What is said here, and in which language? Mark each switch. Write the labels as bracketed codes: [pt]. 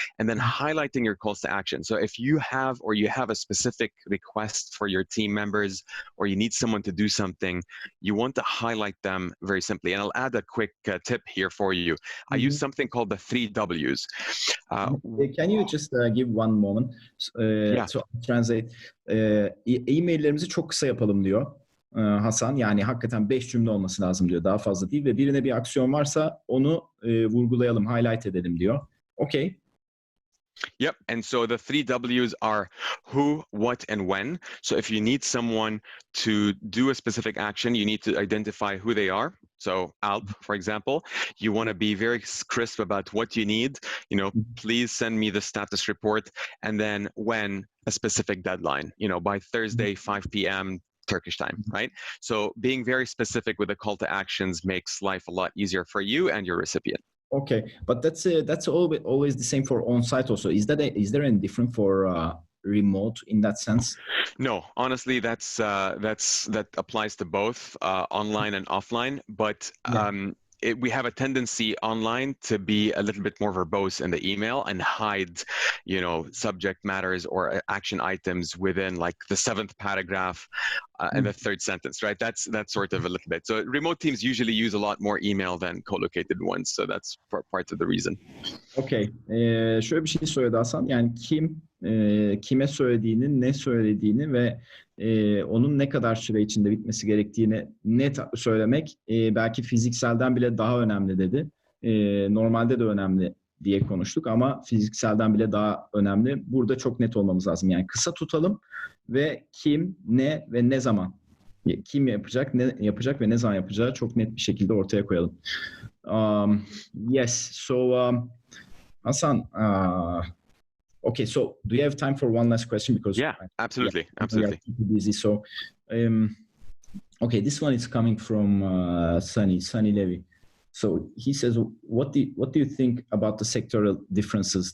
[en] And then highlighting your calls to action. So if you have a specific request for your team members, or you need someone to do something, you want to highlight them very simply. And I'll add a quick tip here for you. I use something called the 3 W's. Can you just give one moment? So I'll translate. [tr] E-maillerimizi çok kısa yapalım diyor. Hasan, yani hakikaten 5 cümle olması lazım diyor, daha fazla değil ve birine bir aksiyon varsa onu vurgulayalım, highlight edelim diyor. [en] Okay. Yep, and so the 3 W's are who, what, and when. So if you need someone to do a specific action, you need to identify who they are. So Alp, for example, you want to be very crisp about what you need. Please send me the status report, and then when, a specific deadline. By Thursday, 5 p.m. Turkish time, right? So being very specific with the call to actions makes life a lot easier for you and your recipient. Okay, but that's always the same for on-site also. Is there any different for remote in that sense? No, honestly, that applies to both online and offline. But we have a tendency online to be a little bit more verbose in the email and hide, subject matters or action items within like the 7th paragraph and the 3rd sentence, right? That's sort of a little bit. So remote teams usually use a lot more email than co-located ones. So that's part of the reason. Okay. [tr] Şöyle bir şey söyledi Hasan. Yani kime söylediğini, ne söylediğini ve onun ne kadar süre içinde bitmesi gerektiğini net söylemek belki fizikselden bile daha önemli dedi. Normalde de önemli diye konuştuk ama fizikselden bile daha önemli. Burada çok net olmamız lazım. Yani kısa tutalım ve kim, ne ve ne zaman. Kim yapacak, ne yapacak ve ne zaman yapacağı çok net bir şekilde ortaya koyalım. [en] Yes, so Hassan, okay, so do you have time for one last question? Because absolutely. Busy. So, okay, this one is coming from Sunny Levy. So he says, what do you think about the sectoral differences?